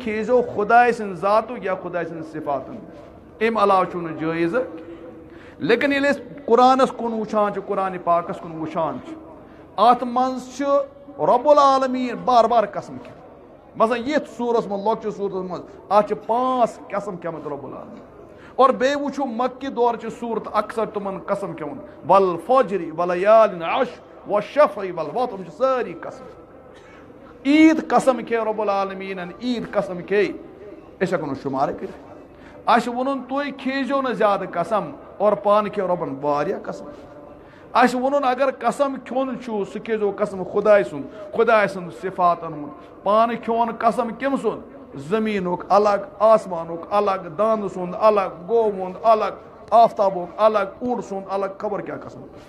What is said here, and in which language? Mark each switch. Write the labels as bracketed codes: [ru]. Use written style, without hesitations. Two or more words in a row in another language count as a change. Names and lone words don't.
[ks] کھیزیو خۄداے سٕنٛدِ ذاتُک یا خۄداے سٕنٛدِ صفاتن اَمہِ علاوٕ چھُنہٕ جٲیزٕ لیکِن ییٚلہِ أسۍ قرآنس کُن وٕچھان چھِ قرآنِ پاکس کُن وٕچھان چھِ اَتھ منٛز چھُ رۄب العالمیٖن بار بار قسم کھٮ۪وان مثلاً یِتھ سوٗرس منٛز لۄکچہِ سوٗرتس منٛز اَتھ چھِ 5 قسم کھٮ۪مٕتۍ رۄب العالمیٖن اور بیٚیہِ وٕچھو مکہِ دورچہِ صوٗرت اکثر تِمن قسم کھٮ۪وان [ar] والفجر وليال عشر والشفع والوتر [ks] تِم چھِ سٲری قسم عیٖد قسم کھے رۄب العالمیٖنن عیٖد قسم کھے أسۍ ہٮ۪کو نہٕ شُمارے کٔرِتھ اَسہِ ووٚنُن تُہۍ کھیزیو نہٕ زیادٕ قسم اور پانہٕ کھیو رۄبن واریاہ قسم اَسہِ ووٚنُن اگر قسم کھیوٚن چھُ سُہ کھیزیو قسم خۄداے سُنٛد خۄداے سٕنٛد صفاتن ہُنٛد پانہٕ کھیوٚن قسم کٔمۍ سُنٛد زٔمیٖنُک الگ آسمانُک الگ دانہٕ سُنٛد الگ گوٚو ہُنٛد الگ آفتابُک الگ اوٚڑ سُنٛد الگ خبر کیٛاہ قسم